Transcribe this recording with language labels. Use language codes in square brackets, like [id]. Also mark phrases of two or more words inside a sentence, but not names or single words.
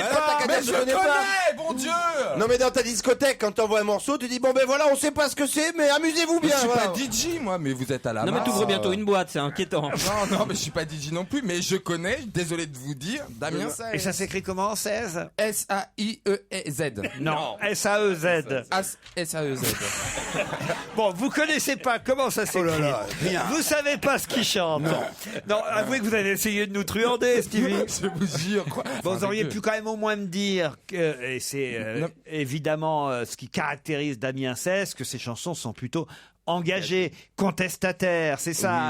[fr] pas. t'as qu'à Mais dire, je je connais pas. connais, bon Dieu. Non mais dans ta discothèque, quand t'envoies un morceau, tu dis bon ben voilà, on sait pas ce que c'est, mais amusez-vous Mais bien. je suis voilà. pas DJ moi, mais vous êtes à la Non mais main. t'ouvres bientôt une boîte, c'est inquiétant. Non, mais je suis pas DJ non plus, mais je connais, désolé de vous dire, Damien Saez. Et ça s'écrit comment, 16? S-A-I-E-Z. Non, S-A-E-Z. S-A-E-Z. Bon, vous connaissez pas comment ça s'écrit. Oh là là, rien. Vous savez pas ce qu'il chante. Non, avouez que vous avez essayé de nous truander, Stevie. Je vous jure, quoi. Bon, vous Enfin, auriez avec pu quand même au moins me dire que, et c'est Non. évidemment ce qui caractérise Damien Saez, que ses chansons sont plutôt engagé, contestataire, c'est ça